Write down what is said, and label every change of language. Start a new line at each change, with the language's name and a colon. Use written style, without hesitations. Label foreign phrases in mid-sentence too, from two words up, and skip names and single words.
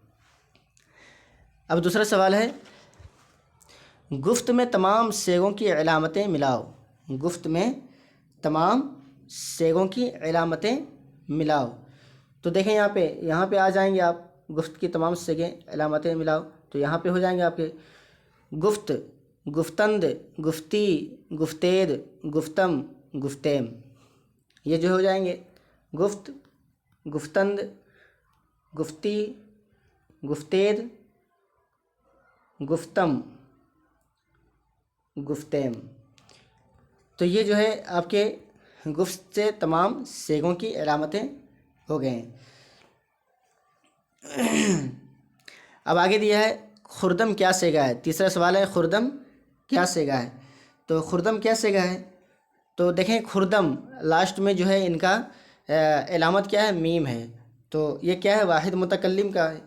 Urdu: اب دوسرا سوال ہے، گفت میں تمام صیغوں کی علامتیں ملاؤ، گفت میں تمام صیغوں کی علامتیں ملاؤ۔ تو دیکھیں یہاں پہ آ جائیں گے آپ، گفت کی تمام صیغیں علامتیں ملاؤ، تو یہاں پہ ہو جائیں گے آپ کے
Persian: گفت، گفتند، گفتی، گفتید، گفتم، گفتیم،
Urdu: یہ جو ہو جائیں گے
Persian: گفت، گفتند، گفتی، گفتید، گفتم، گفتیم۔
Urdu: تو یہ جو ہے آپ کے گفت سے تمام صیغوں کی علامتیں ہو گئے ہیں۔ اب آگے دیا ہے خردم کیا سیگا ہے، تیسرا سوال ہے خردم کیا سیگا ہے۔ تو خردم کیا سیگا ہے، تو دیکھیں خردم لاسٹ میں جو ہے ان کا علامت کیا ہے، میم ہے، تو یہ کیا ہے، واحد متکلم کا ہے۔